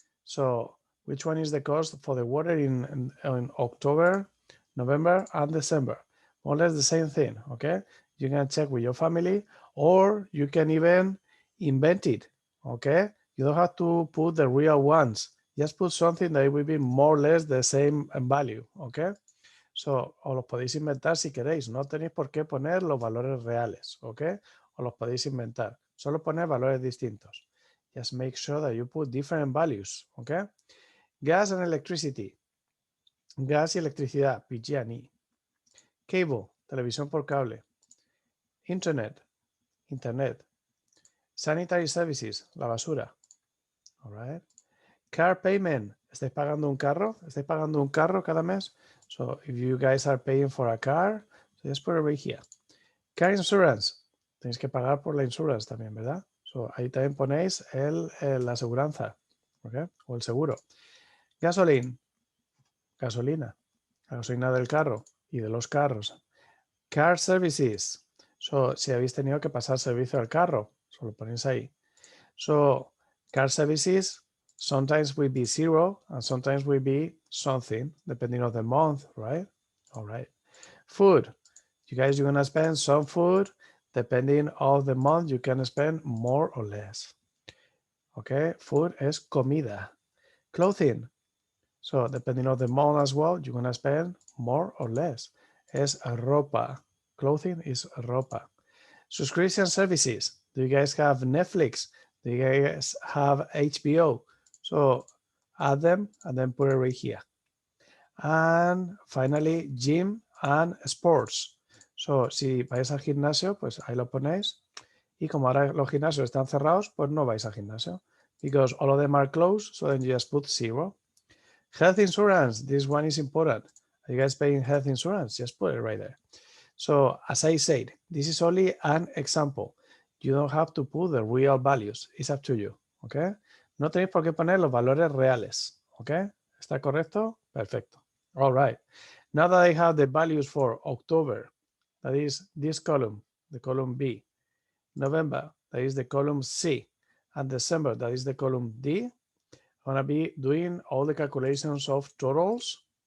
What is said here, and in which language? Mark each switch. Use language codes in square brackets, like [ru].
[en] So which one is the cost for the water in October, November, and December? More or less the same thing, okay? You can check with your family, or you can even invent it, okay? You don't have to put the real ones. Just put something that will be more or less the same value, okay? [es] So, o los podéis inventar si queréis. No tenéis por qué poner los valores reales, ¿ok? O los podéis inventar. Solo poner valores distintos. [en] Just make sure that you put different values, [es] ¿ok? [en] Gas and electricity. [es] Gas y electricidad, [en] PG&E. [es] Cable, televisión por cable. Internet, internet. [en] Sanitary services, [es] la basura. [en] All right. [es] Car payment, ¿estáis pagando un carro? ¿Estáis pagando un carro cada mes? [en] So if you guys are paying for a car, so just put it right here. [es] Car insurance, tenéis que pagar por la insurance también, ¿verdad? So ahí también ponéis la aseguranza, ¿ok? O el seguro. Gasoline, gasolina, la gasolina del carro y de los carros. Car services, so si habéis tenido que pasar servicio al carro, so lo ponéis ahí. [en] So car services sometimes will be zero and sometimes will be something depending on the month, right? All right. Food. You guys, you're gonna spend some food depending on the month. You can spend more or less. Okay. Food [es] es comida. [en] Clothing. So depending on the month as well, you're gonna spend more or less. [es] Es ropa. [en] Clothing is ropa. Subscription services. Do you guys have Netflix? Do you guys have HBO? So add them and then put it right here. And finally, gym and sports. [es] So si vais al gimnasio, pues ahí lo ponéis. Y como ahora los gimnasios están cerrados, pues no vais al gimnasio. [en] Because all of them are closed, so then you just put 0. Health insurance, this one is important. Are you guys paying health insurance? Just put it right there. So as I said, this is only an example. You don't have to put the real values. It's up to you, ¿ok? [es] No tenéis por qué poner los valores reales, ¿ok? ¿Está correcto? Perfecto. [en] All right. Now that I have the values for October, that is this column, the column B, November, that is the column C, and December, that is the column D, I'm gonna be doing all the calculations of totals.